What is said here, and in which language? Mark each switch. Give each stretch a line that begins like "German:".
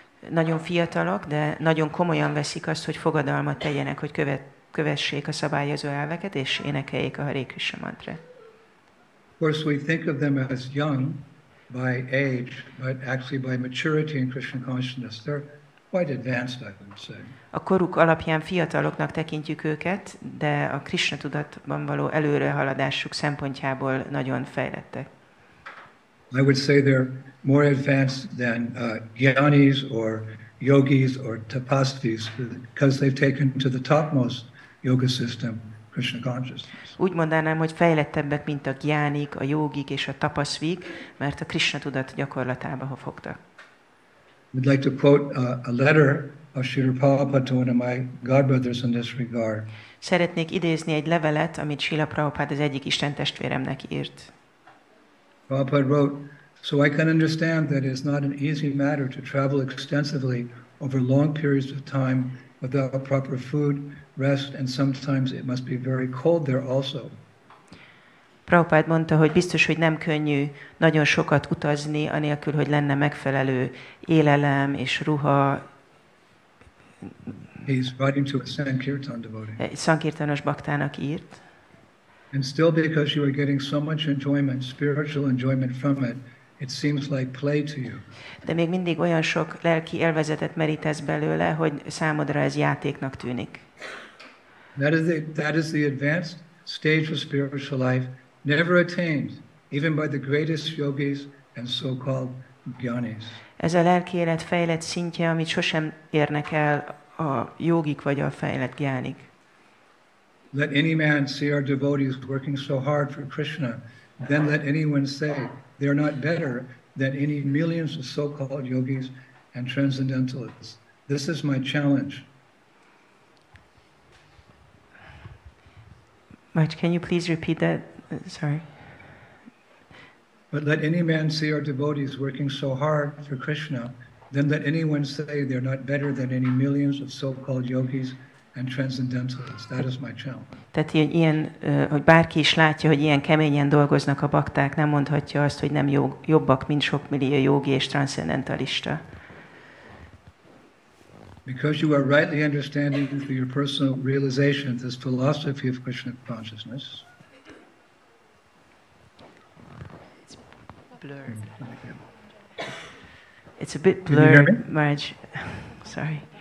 Hungarian: Nagyon fiatalok, de nagyon komolyan veszik azt, hogy fogadalmat tegyenek, hogy kövessék a szabályozó elveket, és énekeljék a Hare Krishna mantrát.
English: Of course, we think of them as young by age, but actually by maturity in Krishna consciousness, they're quite advanced, I would say.
Hungarian: A koruk alapján fiataloknak tekintjük őket, de a Krishna tudatban való előrehaladásuk szempontjából nagyon fejlettek.
English: I would say they're more advanced than jnanis or yogis or tapasvis because they've taken to the topmost yoga system, Krishna consciousness.
Hungarian: Úgy mondanám, hogy fejlettebbek, mint a gyánik, a jogik és a tapaszvik, mert a Krishna tudat gyakorlatába fogtak.
English: I'd like to quote a letter of Srila Prabhupada to one of my godbrothers in this regard.
Hungarian: Szeretnék idézni egy levelet, amit Srila Prabhupada az egyik istentestvéremnek írt.
English: Prabhupada wrote, so I can understand that it is not an easy matter to travel extensively over long periods of time without proper food, rest, and sometimes it must be very cold there also.
Hungarian: Prabhupada mondta, hogy biztos, hogy nem könnyű nagyon sokat utazni, anélkül, hogy lenne megfelelő élelem és ruha.
English: He's writing to a Sankirtan devotee.
Hungarian: Egy szankirtanos baktának írt.
English: And still because you are getting so much enjoyment, spiritual enjoyment from it, it seems like play to you.
Hungarian: De még mindig olyan sok lelki élvezetet merítesz belőle, hogy számodra ez játéknak tűnik.
English: That is the advanced stage of spiritual life, never attained, even by the greatest yogis and so-called jnanis.
Hungarian: Ez a lelki élet fejlett szintje, amit sosem érnek el a jogik vagy a fejlett gyánik.
English: Let any man see our devotees working so hard for Krishna, then let anyone say they're not better than any millions of so-called yogis and transcendentalists. This is my challenge. Mike, can you please repeat that? Sorry. But let any man see our devotees working so hard for Krishna, then let anyone say they're not better than any millions of so-called yogis and transcendentalists. That is my challenge.
Hungarian: Tehát hogy bárki is látja, hogy ilyen keményen dolgoznak a bakták, nem mondhatja azt, hogy nem jobbak, mint sok millió jogi és transzendentalista.
English: Because you are rightly understanding through your personal realization this philosophy of Krishna consciousness. It's blurred. It's a bit blurred, Marge. Sorry.